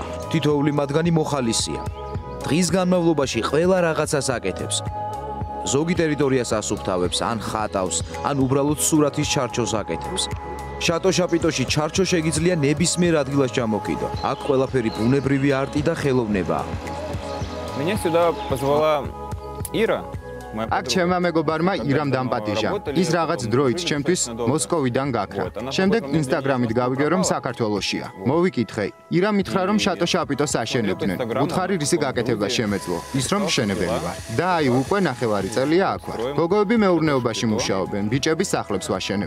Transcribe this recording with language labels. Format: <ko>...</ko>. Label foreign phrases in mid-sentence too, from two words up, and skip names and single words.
<ka>თითოეული მათგანი მოხალისია. დღის განმავლობაში ყველა რაღაცას აკეთებს. ზოგი ტერიტორიას ასუფთავებს, ან ხატავს, ან უბრალოდ სურათის ჩარჩოს აკეთებს. შატო შაპიტოში ჩარჩო შეგიძლია ნებისმიერ ადგილას ჩამოკიდო. აქ ყველაფერი ბუნებრივი არტი და ხელოვნებაა.</ka> <ru>Меня сюда позвала Ира.</ru> <ka>აქ ჩემმა მეგობარმა ირამ დამპატიჟა. ის რაღაც დროით ჩემთვის მოსკოვიდან გაქრა. შემდეგ ინსტაგრამით გავიგე, რომ საქართველოშია. მოვიკითხე. ირამ მითხრა, რომ შატო შაპიტოს აშენებდნენ. უთხარი რისი გაკეთება შემეძლო. ის რომ მშენებელი ვარ. და აი უკვე ნახევარი წელია აქ ვარ. გოგოები მეურნეობაში მუშაობენ, ბიჭები სახლებს ვაშენებთ.</ka>